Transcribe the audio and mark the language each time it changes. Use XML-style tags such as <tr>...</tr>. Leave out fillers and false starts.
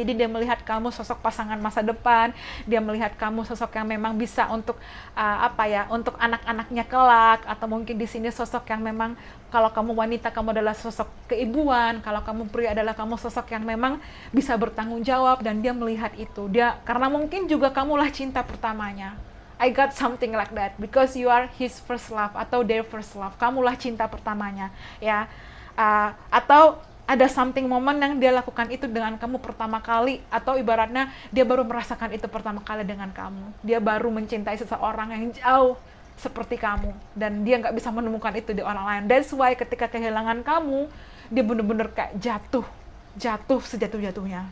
<id>Jadi dia melihat kamu sosok pasangan masa depan, dia melihat kamu sosok yang memang bisa untuk untuk anak-anaknya kelak, atau mungkin di sini sosok yang memang kalau kamu wanita kamu adalah sosok keibuan, kalau kamu pria adalah kamu sosok yang memang bisa bertanggung jawab, dan dia melihat itu. Dia karena mungkin juga kamulah cinta pertamanya.</id> <en>I got something like that because you are his first love atau their first love.</en> <id>Kamulah cinta pertamanya ya. Atau ada</id> <en>something moment</en> <id>yang dia lakukan itu dengan kamu pertama kali, atau ibaratnya dia baru merasakan itu pertama kali dengan kamu. Dia baru mencintai seseorang yang jauh seperti kamu, dan dia nggak bisa menemukan itu di orang lain.</id> <en>That's why</en> <id>ketika kehilangan kamu, dia bener-bener kayak jatuh sejatuh-jatuhnya.</id>